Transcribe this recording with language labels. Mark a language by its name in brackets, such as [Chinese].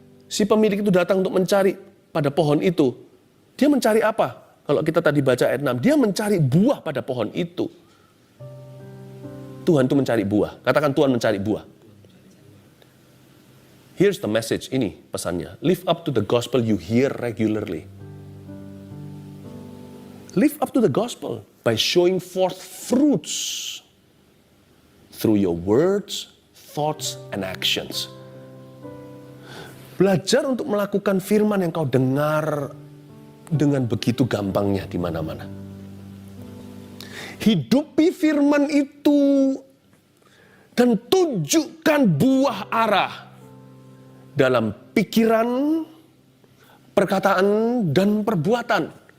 [Indonesian] Si pemilik itu datang untuk mencari pada pohon itu. Dia mencari apa? Kalau kita tadi baca ayat 6, dia mencari buah pada pohon itu. Tuhan itu mencari buah. Katakan Tuhan mencari buah. [English] Here's the message, [Indonesian] ini pesannya. [English] Live up to the gospel you hear regularly. Live up to the gospel by showing forth fruits through your words, thoughts, and actions. [Indonesian] Belajar untuk melakukan firman yang kau dengar dengan begitu gampangnya di mana-mana. Hidupi firman itu dan tunjukkan buah ara dalam pikiran, perkataan, dan perbuatan.